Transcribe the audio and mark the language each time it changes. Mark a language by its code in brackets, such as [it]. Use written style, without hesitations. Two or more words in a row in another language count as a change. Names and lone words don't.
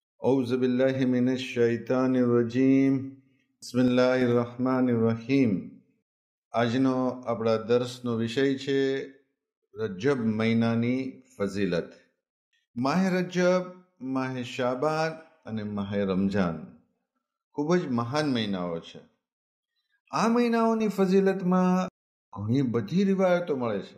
[ar] أعوذ بالله من الشيطان الرجيم بسم الله الرحمن الرحيم. [gu] આજનો આપણા દર્શનો વિષય છે રજબ મહિનાની ફઝીલત. માહે રજબ, માહે શાબાન અને માહે રમઝાન ખૂબ જ મહાન મહિનાઓ છે. આ મહિનાઓની ફઝીલતમાં ઘણી બધી રિવાયતો મળે છે.